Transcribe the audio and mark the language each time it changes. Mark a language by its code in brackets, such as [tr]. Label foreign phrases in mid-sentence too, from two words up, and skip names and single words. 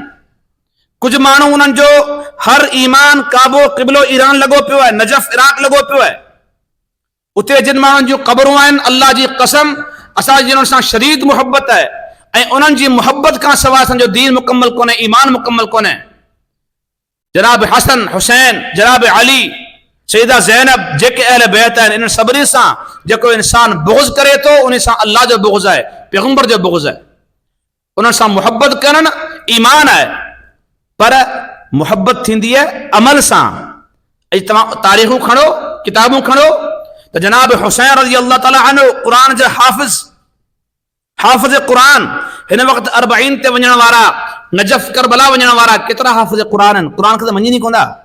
[sd] कुझु माण्हू उन्हनि जो हर ईमान, काबो, क़िबलो ईरान लॻो पियो आहे, नजफ़ इराक़ लॻो पियो आहे। उते जिन माण्हुनि जूं क़बरूं आहिनि, अल्लाह जी कसम असांजी उन्हनि सां शदीद मुहबत आहे, ऐं उन्हनि जी मुहबत खां सवाइ असांजो दीन मुकम्मल कोन्हे, ईमान मुकम्मल कोन्हे। जनाब हसन, हुसैन, जनाब अली, सैयदा ज़ैनब, जेके अहल बैत आहिनि, इन सभिनी सां जेको इंसान बुग़्ज़ करे थो, उन सां अल्लाह जो बुग़्ज़ आहे, पैगंबर जो बुग़्ज़ आहे। उन्हनि सां मुहबत करण ईमान आहे, पर मुहबत थींदी आहे अमल सां। ऐं तव्हां तारीख़ूं खणो, किताबूं खणो त जनाब हुसैन [ar] رضي الله تعالى عنه, [sd] क़ुरान जा हाफ़िज़ क़ुरान, हिन वक़्तु 40 ते वञण वारा, नजफ़ करबला वञण वारा केतिरा हाफ़िज़ क़ुरान आहिनि, क़ुरान खे त मञी कोन्हा।